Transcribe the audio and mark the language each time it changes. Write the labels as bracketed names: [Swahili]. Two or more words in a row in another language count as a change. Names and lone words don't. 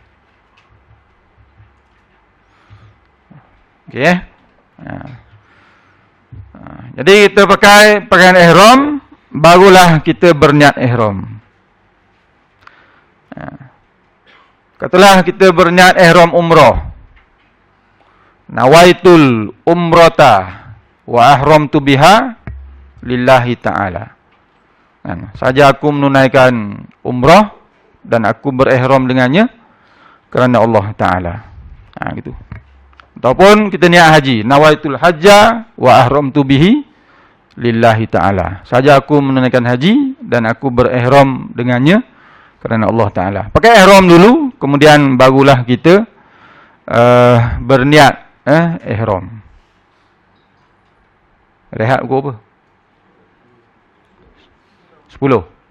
[Malay] Okey. Jadi kita pakai pakaian ihram, barulah kita berniat ihram. Katalah kita berniat ihram umrah. [Arabic] نويت العمرة وأحرمت بها لله تعالى. [Malay] Saja aku menunaikan umrah dan aku berihram dengannya kerana Allah Ta'ala. Gitu. Ataupun kita niat haji, [Arabic] نويت الحج وأحرمت به لله تعالى. [Malay] Saja aku menunaikan haji dan aku berihram dengannya kerana Allah Ta'ala. Pakai ihram dulu, kemudian barulah kita berniat ihram. Rehat pukul apa? 10.